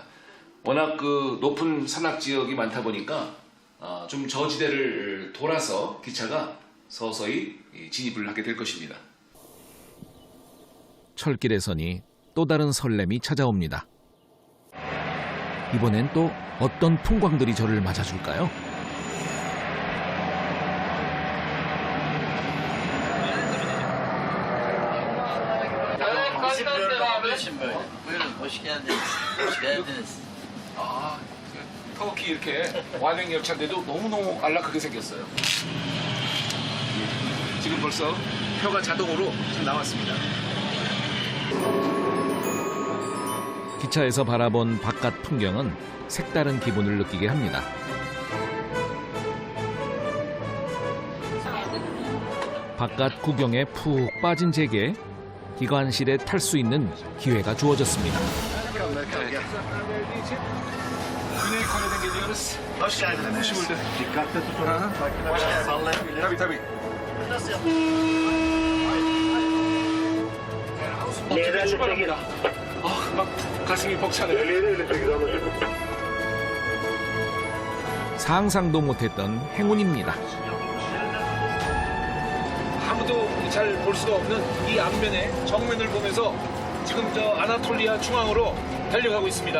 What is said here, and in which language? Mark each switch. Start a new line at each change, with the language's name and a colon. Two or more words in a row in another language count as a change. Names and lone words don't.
Korean: 워낙 그 높은 산악 지역이 많다 보니까 좀 저지대를 돌아서 기차가 서서히 진입을 하게 될 것입니다. 철길에서니 또 다른 설렘이 찾아옵니다. 이번엔 또 어떤 풍광들이 저를 맞아줄까요?
Turkish: Buyurun, hoş geldiniz. Hoş geldiniz.
Korean: 아, 터키 이렇게 완행 열차인데도 너무너무 안락하게 생겼어요. 지금 벌써 표가 자동으로 지금 나왔습니다. 기차에서 바라본 바깥 풍경은 색다른 기분을 느끼게 합니다. 바깥 구경에 푹 빠진 제게 기관실에 탈 수 있는 기회가 주어졌습니다.
Turkish: Güney Kore'den geliyoruz. Hoş geldiniz. Hoş bulduk. Dikkatli tutun. Hoş geldiniz. Sallayabilir. Tabii tabii. Nasıl yapalım?
Korean: 아, 막 가슴이 벅차네요. 상상도 못했던 행운입니다. 아무도 잘 볼 수가 없는 이 앞면에 정면을 보면서 지금 저 아나톨리아 중앙으로 달려가고 있습니다.